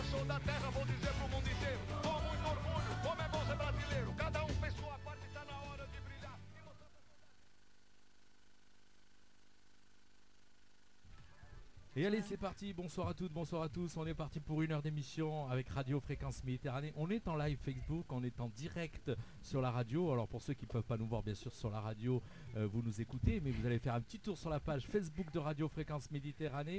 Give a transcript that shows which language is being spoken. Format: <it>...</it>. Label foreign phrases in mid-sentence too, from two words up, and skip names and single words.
<pt>da terra, vou dizer pro mundo inteiro, com muito orgulho, como é bom ser brasileiro. Cada fez sua parte, tá na hora de brilhar.</pt> <fr>Et allez, c'est parti, bonsoir à toutes, bonsoir à tous. On est parti pour une heure d'émission avec Radio Fréquence Méditerranée. On est en live Facebook, on est en direct sur la radio. Alors pour ceux qui ne peuvent pas nous voir bien sûr sur la radio, vous nous écoutez, mais vous allez faire un petit tour sur la page Facebook de Radio Fréquence Méditerranée.</fr>